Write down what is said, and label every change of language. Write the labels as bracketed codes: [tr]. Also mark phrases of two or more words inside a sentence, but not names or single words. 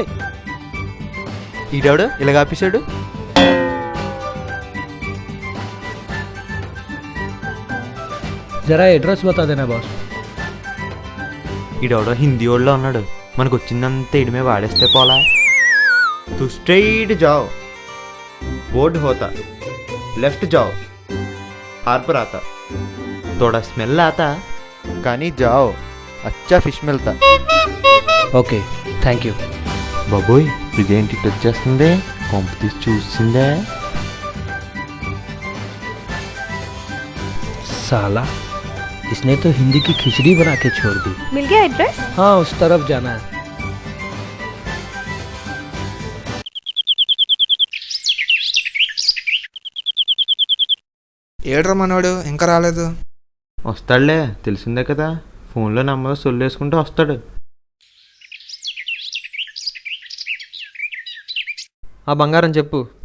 [te] ఈడాడు ఇలాగ ఆపేశాడు. [hi] ज़रा एड्रेस बता देना बॉस. [te] ఈడవడో హిందీ వాళ్ళలో ఉన్నాడు. మనకు వచ్చిందంతా ఇడిమే వాడేస్తే పోలా. [hi] तू स्ट्रेट जाओ, बोर्ड होता, लेफ्ट जाओ, हार्बर आता, थोड़ा स्मेल आता, కానీ जाओ, अच्छा फिश मिलता. [en] okay, thank you. [te] బాబోయ్, ఇదేంటి ఇటు వచ్చేస్తుంది? కొంప తీసి చూసిందే. [hi] साला इसने तो हिंदी की खिचड़ी बना के छोड़ दी. मिल गया एड्रेस? हाँ, उस तरफ जाना है. [te] ఏడ్రా మనోడు ఇంకా రాలేదు? వస్తాడులే, తెలిసిందే కదా. ఫోన్లో నెమ్మదిగా సొల్లేసుకుంటూ వస్తాడు. ఆ బంగారం చెప్పు.